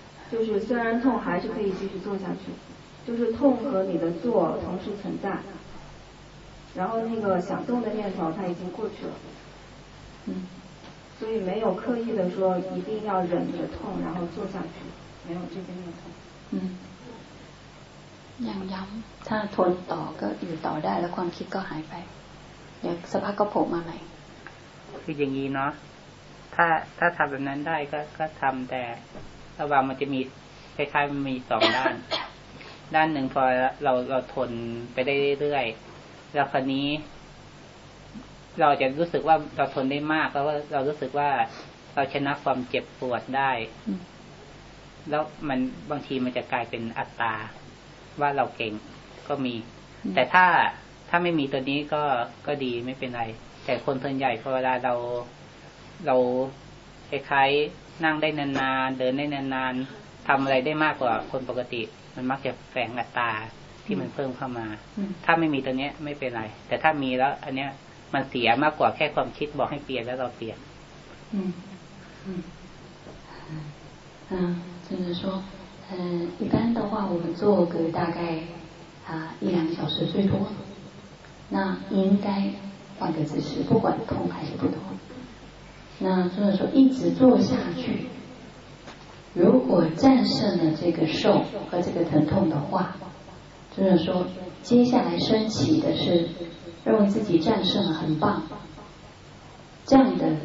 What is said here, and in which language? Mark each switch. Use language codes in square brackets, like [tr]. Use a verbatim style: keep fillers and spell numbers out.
[zh] 就是虽然痛，还是可以继续做下去，就是痛和你的做同时存在，然后那个想动的念头它已经过去了。嗯。所以没有刻意的说一定要忍着痛然后做下去没有这个念头 [th] 嗯ยังย้ำถ้าทนต่อก็อยู่ต่อได้แล้วความคิดก็หายไปเดี๋ยวสักพักก็โผล่มาใหม่ คืออย่างนี้เนาะถ้าถ้าทำแบบนั้นได้ก็ก็ทำแต่ระหว่างมันจะมีคล้ายๆมันมีสองด้าน ด้านหนึ่งพอเราเราทนไปได้เรื่อยๆแล้วคราวนี้ เราจะรู้สึกว่าเราทนได้มากแล้วเรารู้สึกว่าเราชนะความเจ็บปวดได้แล้วมันบางทีมันจะกลายเป็นอัตตาว่าเราเก่งก็มีแต่ถ้าถ้าไม่มีตัวนี้ก็ก็ดีไม่เป็นไรแต่คนส่วนใหญ่พอเวลาเรา เราคล้ายๆนั่งได้นานๆเดินได้นานๆทำอะไรได้มากกว่าคนปกติมันมักจะแฝงอัตตาที่มันเพิ่มเข้ามาถ้าไม่มีตัวนี้ไม่เป็นไรแต่ถ้ามีแล้วอันเนี้ยมันเสียมากกว่าแค่ความคิดบอกให้เปลี่ยนแล้วเราเปลี่ยน [zh] 嗯嗯嗯，就是说，嗯，一般的话，我们做个大概啊一两个小时最多，那应该换个姿势，不管痛还是不痛。那就是说，一直做下去，如果战胜了这个受和这个疼痛的话，就是说，接下来升起的是认为自己战胜了，很棒，这样的。